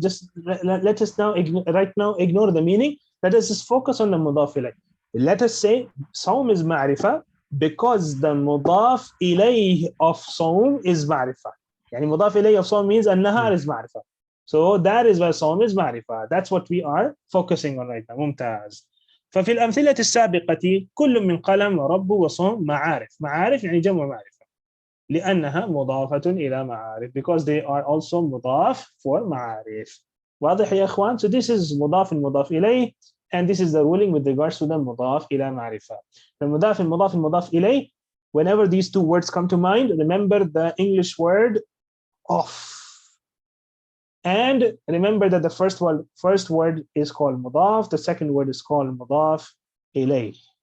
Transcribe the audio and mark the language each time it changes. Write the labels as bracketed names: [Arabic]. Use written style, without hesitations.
[English] Just let us now ignore the meaning. Let us just focus on the mudaf ilayh. Let us say sawm is ma'rifa because the mudaf ilayh of sawm is ma'rifa. يعني mudaf ilayh of sawm means an-nahar is ma'rifa. So that is why sawm is ma'rifa. That's what we are focusing on right now. Mumtaz. [Arabic] ففي الأمثلة السابقة كل من قلم ورب وصوم معارف. معارف يعني جمع معرفة لأنها مضافة إلى معارف [English] because they are also [Arabic] مضاف for معارف. واضح يا إخوان؟ [English] So this is مضاف إليه and this is the ruling with regards to the مضاف إلى معرفة. المضاف إليه, whenever these two words come to mind, remember the English word of. And remember that the first word is called مضاف, the second word is called مضاف إليه.